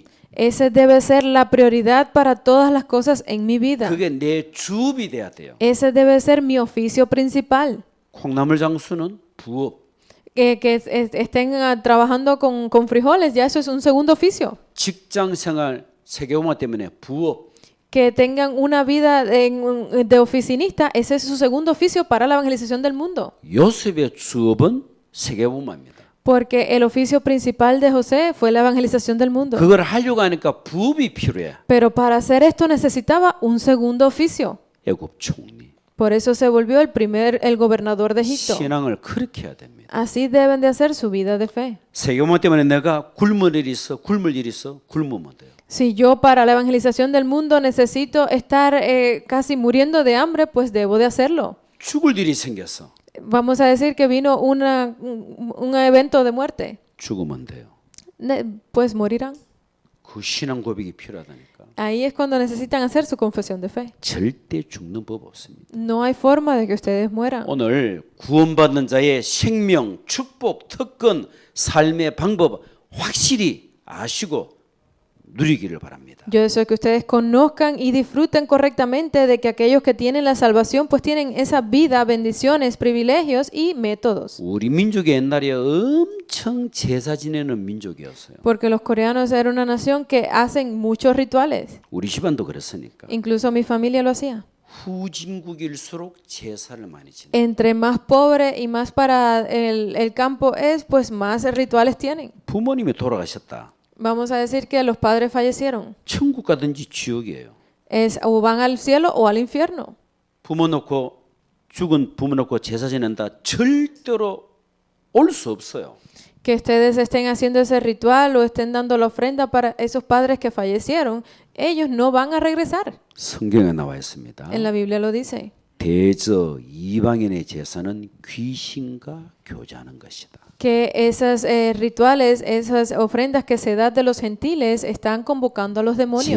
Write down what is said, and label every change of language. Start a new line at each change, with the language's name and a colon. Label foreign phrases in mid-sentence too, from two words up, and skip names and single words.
Spanish: Ese debe ser la prioridad para todas las cosas en mi vida.
Korean: 그게 내 주업이 돼야 돼요.
Spanish: Ese debe ser mi oficio principal.
Korean: 콩나물 장수는 부업.
Spanish: Que estén trabajando con frijoles, ya eso es un segundo oficio.
Korean: 직장 생활 세계복음화 때문에 부업.
Spanish: Que tengan una vida de oficinista, ese es su segundo oficio para la evangelización del mundo.
Korean: 요셉의 주업은 세계복음화입니다.
Spanish: Porque el oficio principal de José fue la evangelización del mundo.
Korean: 그걸 하려고 하니까 부업이 필요해.
Spanish: Pero para hacer esto necesitaba un segundo oficio.
Korean: 애굽 총리.
Spanish: Por eso se volvió el gobernador de Egipto.
Korean: 신앙을 그렇게 해야 됩니다.
Spanish: Así deben de hacer su vida de fe.
Korean: 세계복음화 때문에 내가 굶을 일이 있어, 굶으면 돼요.
Spanish: Si yo para la evangelización del mundo necesito estar casi muriendo de hambre, pues debo de hacerlo.
Korean: 죽을 일이 생겼어.
Spanish: Vamos a decir que vino un evento de muerte.
Korean: 죽으면 돼요.
Spanish: Pues morirán.
Korean: 그 신앙 고백이 필요하다니까.
Spanish: Ahí es cuando necesitan hacer su confesión de fe.
Korean: 절대 죽는 법 없습니다.
Spanish: No hay forma de que ustedes mueran.
Korean: 오늘 구원받는 자의 생명, 축복, 특권, 삶의 방법 확실히 아시고 누리기를 바랍니다.
Spanish: Yo deseo que ustedes conozcan y disfruten correctamente de que aquellos que tienen la salvación pues tienen esa vida, bendiciones, privilegios y métodos.
Korean: 우리 민족이 옛날에 엄청 제사 지내는 민족이었어요.
Spanish: Porque los coreanos eran una nación que hacen muchos rituales.
Korean: 우리 집안도 그랬으니까.
Spanish: Incluso mi familia lo hacía.
Korean: 후진국일수록 제사를 많이 지내.
Spanish: Entre más pobre y más para el campo es, pues más rituales tienen.
Korean: 부모님이 돌아가셨다.
Spanish: Vamos a decir que los padres fallecieron.
Korean: 천국 가든지 지옥이에요.
Spanish: Es o van al cielo o al infierno.
Korean: 부모 놓고 죽은 부모 놓고 제사 지낸다 절대로 올 수 없어요.
Spanish: que ustedes estén haciendo ese ritual o estén dando la ofrenda para esos padres que fallecieron, ellos no van a regresar.
Korean: 성경에 나와 있습니다.
Spanish: En la Biblia lo dice.
Korean: 대저 이방인의 제사는 귀신과 교제하는 것이다.
Spanish: Que esos rituales, esas ofrendas que se dan de los gentiles están convocando a los demonios.